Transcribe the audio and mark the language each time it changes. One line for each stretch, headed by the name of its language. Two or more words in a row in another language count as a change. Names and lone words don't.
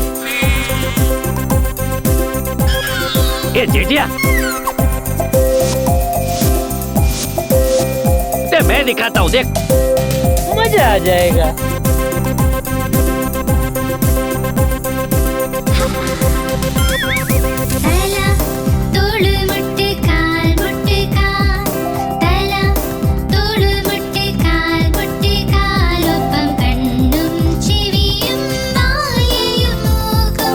Hindi: ये चेटिया ते मैं दिखाता हूँ, देख मजा आ जाएगा.
Malayalam: തല തോള് മുട്ട് കാൽ മുട്ട് കാൽ. തല തോള് മുട്ട് കാൽ മുട്ട് കാൽ. ഒപ്പം കണ്ണും ചെവിയും വായയും മൂക്കും.